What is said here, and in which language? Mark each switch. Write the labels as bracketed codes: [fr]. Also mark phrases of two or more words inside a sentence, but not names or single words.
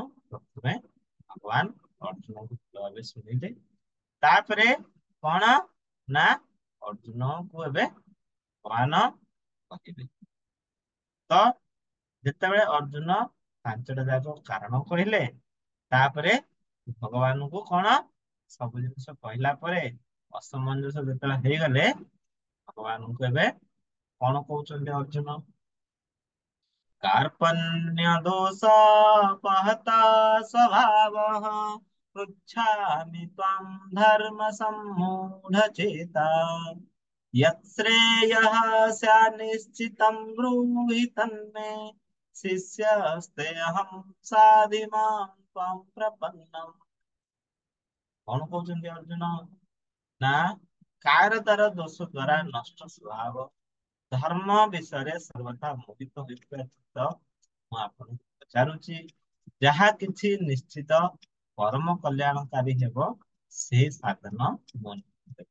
[or] ପ୍ରଥମେ ଭଗବାନ ଅର୍ଜୁନଙ୍କୁ ଭଲ ଭାବେ ଶୁଣିଲେ ତାପରେ କଣ ନା ଅର୍ଜୁନଙ୍କୁ ଏବେ ଭଗବାନ କହିବେ ତ ଯେତେବେଳେ ଅର୍ଜୁନ ପାଞ୍ଚଟା ଯାକ କାରଣ କହିଲେ ତାପରେ ଭଗବାନଙ୍କୁ କଣ ସବୁ ଜିନିଷ କହିଲା ପରେ ଅସମଞ୍ଜସ ଯେତେବେଳେ ହେଇଗଲେ ଭଗବାନଙ୍କୁ ଏବେ କଣ କହୁଛନ୍ତି ଅର୍ଜୁନ [sa] कार्पण्य दोषोपहत स्वभावः पृच्छामि त्वां धर्म सम्मूढचेता यत्श्रेयः स्यान्निश्चितं ब्रूहि तन्मे शिष्यस्तेऽहं साधिमां त्वां प्रपन्नम्। [or] କଣ କହୁଛନ୍ତି ଅର୍ଜୁନ ନା କାର ତାର ଦୋଷ ଦ୍ଵାରା ନଷ୍ଟ ସ୍ୱଭାବ ଧର୍ମ ବିଷୟରେ ସର୍ବଦା ମୋହିତ ହୋଇଥିବା ଚିତ୍ତ ମୁଁ ଆପଣଙ୍କୁ ପଚାରୁଛି ଯାହା କିଛି ନିଶ୍ଚିତ ପରମ କଲ୍ୟାଣକାରୀ ହେବ ସେହି ସାଧନ ମୁଁ ନିମନ୍ତେ।